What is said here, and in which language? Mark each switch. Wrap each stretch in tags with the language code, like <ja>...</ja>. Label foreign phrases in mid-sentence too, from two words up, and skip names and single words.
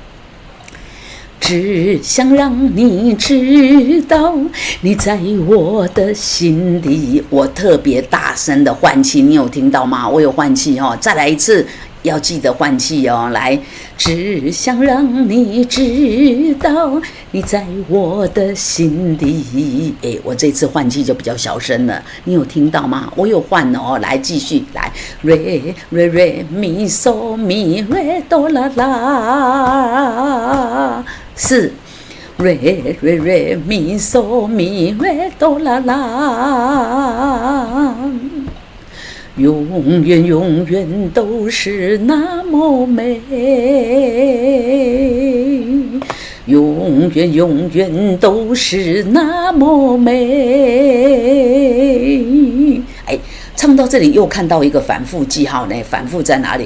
<zh>只想让你知道，你在我的心里。我特别大声的换气，你有听到吗？我有换气再来一次， 要记得换气哦。来，只想让你知道，你在我的心底。我这次换气就比较小声了，你有听到吗？我有换哦。来，继续来，re re re mi so mi re do la la， 是。re re re mi so mi re do la la，永远永远都是那么美，永远永远都是那么美。唱到这里又看到一个反复记号呢，反复在哪里？</zh>